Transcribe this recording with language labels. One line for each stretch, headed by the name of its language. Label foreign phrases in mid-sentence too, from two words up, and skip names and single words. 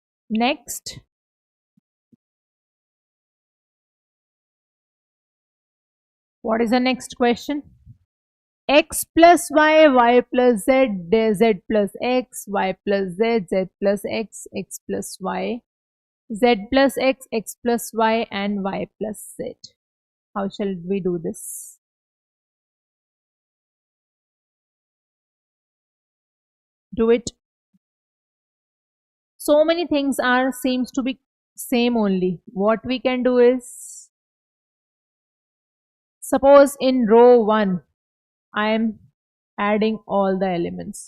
English: Next, what is the next question? X plus y, y plus z, z plus x, y plus z, z plus x, x plus y, z plus x, x plus y, and y plus z. How shall we do this? Do it. So many things are seems to be same only. What we can do is, suppose in row 1, I am adding all the elements.